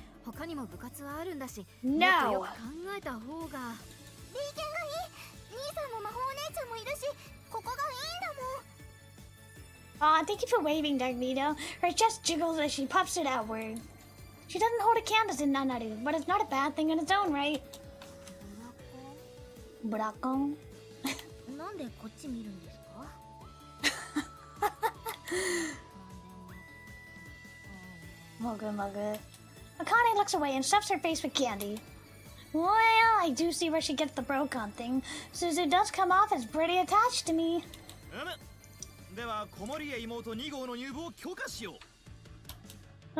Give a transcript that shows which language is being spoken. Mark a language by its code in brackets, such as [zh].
[ja] 他にも部活はあるんだし。 [en] No. [ja] もっとよく考えた方が。B 券がいい。兄さんも魔法お姉ちゃんもいるし、ここがいいんだもん。 [en] Aw, thank you for waving, Dark Vito. Her chest jiggles as she puffs it outward. She doesn't hold a candle in Nanaru, but it's not a bad thing in its own right. Burakon. [ja] なんでこっち見るんですか？ Mugga mugga. [en] Akane looks away and stuffs her face with candy. Well, I do see where she gets the Brocon thing. Suzu does come off as pretty attached to me. [ja] では子守へ妹2号の入部を許可しよう。